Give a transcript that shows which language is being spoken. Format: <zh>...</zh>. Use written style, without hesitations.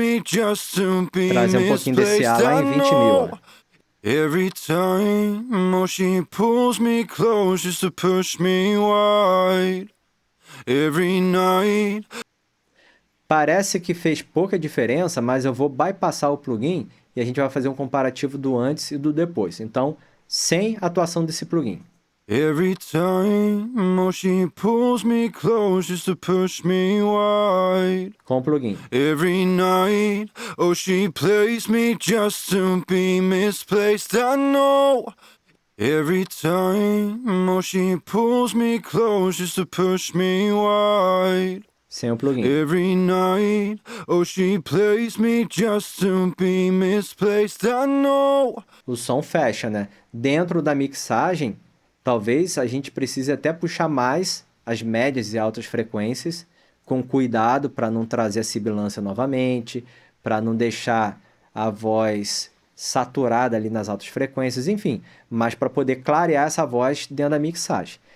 <pt>Trazer um pouquinho desse ar lá em 20.000.</pt> <en>Every time, oh, she pulls me close just to push me wide. Every night.</en> <pt>Parece que fez pouca diferença, mas eu vou bypassar o plugin e a gente vai fazer um comparativo do antes e do depois. Então, sem atuação desse plugin.</pt> <en>Every time, oh, she pulls me close just to push me wide.</en> <pt>Com o plugin.</pt> <en>Every night, oh, she plays me just to be misplaced. I know. Every time, oh, she pulls me close just to push me wide.</en> <pt>Sem o plugin.</pt> <en>Every night, oh, she plays me just to be misplaced. I know.</en> <pt>O som fecha, né? Dentro da mixagem, talvez a gente precise até puxar mais as médias e altas frequências, com cuidado para não trazer a sibilância novamente, para não deixar a voz saturada ali nas altas frequências, enfim, mas para poder clarear essa voz dentro da mixagem.</pt>